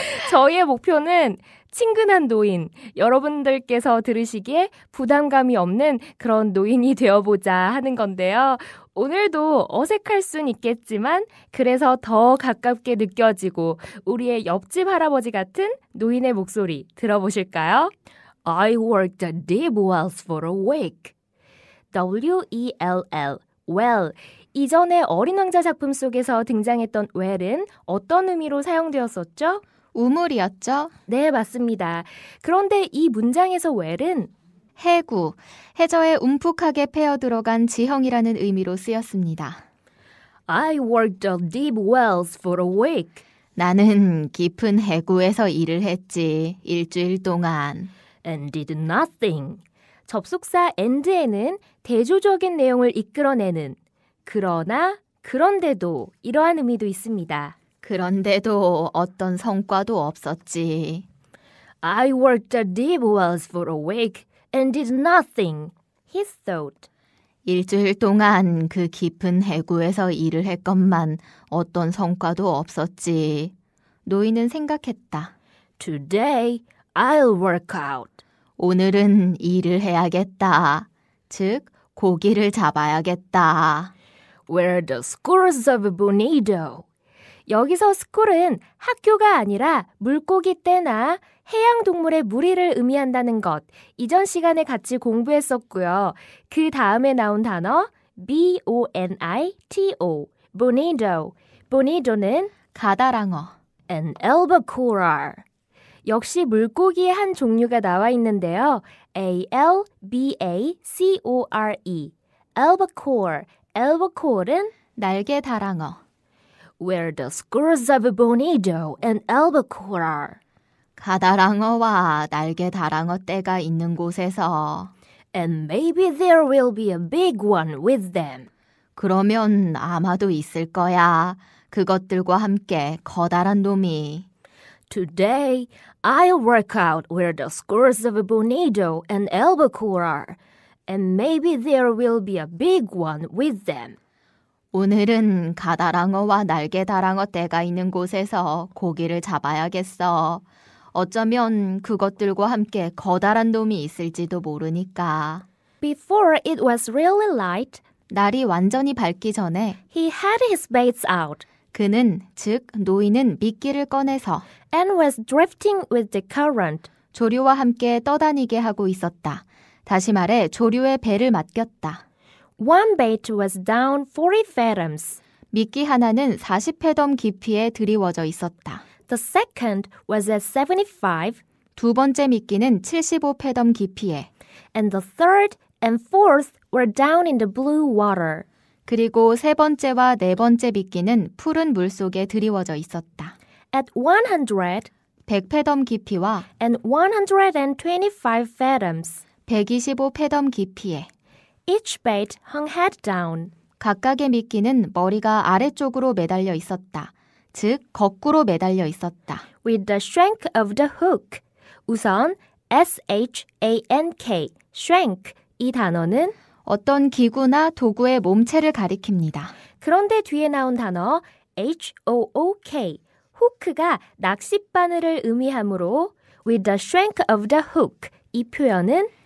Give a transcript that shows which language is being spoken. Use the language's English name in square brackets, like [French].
[Korean] 저희의 목표는 친근한 노인, 여러분들께서 들으시기에 부담감이 없는 그런 노인이 되어보자 하는 건데요. 오늘도 어색할 순 있겠지만 그래서 더 가깝게 느껴지고 우리의 옆집 할아버지 같은 노인의 목소리 들어보실까요? [English] I worked at Deep Wells for a week. W-E-L-L, well. [Korean] 이전에 어린 왕자 작품 속에서 등장했던 well은 어떤 의미로 사용되었었죠? 우물이었죠? 네, 맞습니다. 그런데 이 문장에서 well은 해구, 해저에 움푹하게 패어 들어간 지형이라는 의미로 쓰였습니다. [English] I worked at deep wells for a week. [Korean] 나는 깊은 해구에서 일을 했지, 일주일 동안. [English] And did nothing. [Korean] 접속사 and에는 대조적인 내용을 이끌어내는 그러나, 그런데도 이러한 의미도 있습니다. 그런데도 어떤 성과도 없었지. [English] I worked at deep wells for a week and did nothing, he thought. [Korean] 일주일 동안 그 깊은 해구에서 일을 했건만 어떤 성과도 없었지. 노인은 생각했다. [English] Today, I'll work out. [Korean] 오늘은 일을 해야겠다. 즉, 고기를 잡아야겠다. [English] Where the schools of Bonito. [Korean] 여기서 스쿨은 학교가 아니라 물고기 떼나 해양동물의 무리를 의미한다는 것. 이전 시간에 같이 공부했었고요. 그 다음에 나온 단어 B-O-N-I-T-O, Bonito. Bonito는 가다랑어. [English] an albacore. [Korean] 역시 물고기의 한 종류가 나와 있는데요. A-L-B-A-C-O-R-E, albacore. albacore는 날개 다랑어. [English] Where the schools of Bonito and albacore are. [Korean] 가다랑어와 날개 다랑어 떼가 있는 곳에서 [English] And maybe there will be a big one with them. [Korean] 그러면 아마도 있을 거야. 그것들과 함께 커다란 놈이. [English] Today, I'll work out where the schools of Bonito and albacore are. And maybe there will be a big one with them. [Korean] 오늘은 가다랑어와 날개 다랑어 떼가 있는 곳에서 고기를 잡아야겠어. 어쩌면 그것들과 함께 커다란 놈이 있을지도 모르니까. [English] Before it was really light, [Korean] 날이 완전히 밝기 전에 [English] he had his baits out [Korean] 그는, 즉 노인은 미끼를 꺼내서 [English] and was drifting with the current. [Korean] 조류와 함께 떠다니게 하고 있었다. 다시 말해 조류의 배를 맡겼다. [English] One bait was down 40 fathoms. [Korean] 미끼 하나는 40회덤 깊이에 드리워져 있었다. [English] The second was at 75, [Korean] 두 번째 미끼는 75회덤 깊이에, [English] and the third and fourth were down in the blue water. [Korean] 그리고 세 번째와 네 번째 미끼는 푸른 물속에 드리워져 있었다. [English] At 100 [Korean] 100패덤 깊이와 [English] and 125 fathoms, [Korean] 125패덤 깊이에 [English] each bait hung head down. [Korean] 각각의 미끼는 머리가 아래쪽으로 매달려 있었다. 즉, 거꾸로 매달려 있었다. [English] With the shank of the hook. [Korean] 우선 shank, shank 이 단어는 어떤 기구나 도구의 몸체를 가리킵니다. 그런데 뒤에 나온 단어 hook, 후크가 낚싯바늘을 의미하므로 [English] with the shank of the hook [Korean] 이 표현은